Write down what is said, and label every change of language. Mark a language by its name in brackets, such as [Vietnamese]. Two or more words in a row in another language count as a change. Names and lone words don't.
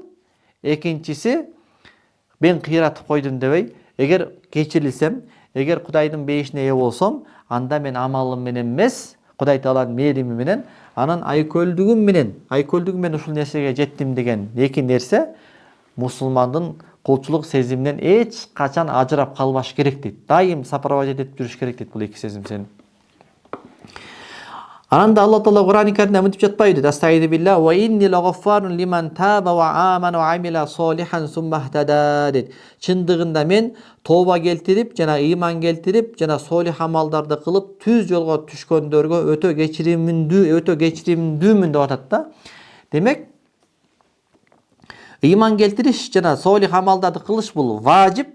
[Kyrgyz] Экинчиси, мен кыйратып койдум дебей, эгер кечирилсем, эгер Кудайдын бейишине ээ болсом, анда мен амалым менен эмес, Кудай Тааланын мээрими менен, анан айкөлдүгүм менен ушул нерсеге жеттим деген эки нерсе мусулмандын кулчулук сезиминен эч качан ажырап калбаш керек дейт. Дайым сопровождать этип жүрүш керек дейт бул эки сезим сени. Анан да Алла Таала Кур'ан-ы Каримде мынтип жатпайбы? [Arabic] أستغفر بالله وإني لغفار لمن تاب وآمن وعمل صالحا ثم اهتدى дейт. [Kyrgyz] Чындыгында мен тооба келтирип, жана ыйман келтирип, жана солих амалдарды кылып, түз жолго түшкөндөргө өтө кечиримдүүмүн деп атат да. Демек, ыйман келтириш жана солих амалдарды кылыш бул важип.